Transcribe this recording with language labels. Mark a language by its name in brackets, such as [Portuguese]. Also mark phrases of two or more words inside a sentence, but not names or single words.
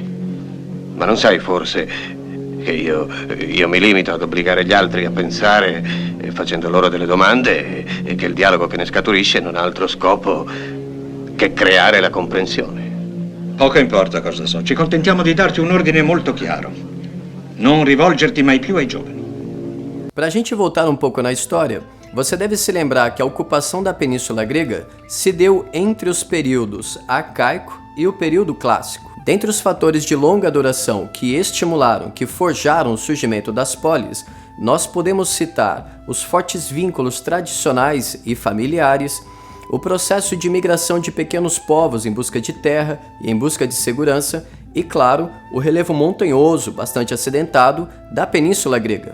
[Italian] Ma non sai forse che io mi limito ad obbligare gli altri a pensare facendo loro delle domande e che il dialogo che ne scaturisce non ha altro scopo che creare la comprensione? Poco importa cosa so, ci contentiamo di darti un ordine molto chiaro. Non rivolgerti mai più ai giovani. [Portuguese] Para a gente voltar um pouco na história, você deve se lembrar que a ocupação da Península Grega se deu entre os períodos arcaico e o período clássico. Dentre os fatores de longa duração que estimularam, que forjaram o surgimento das polis, nós podemos citar os fortes vínculos tradicionais e familiares, o processo de migração de pequenos povos em busca de terra e em busca de segurança e, claro, o relevo montanhoso, bastante acidentado, da Península Grega.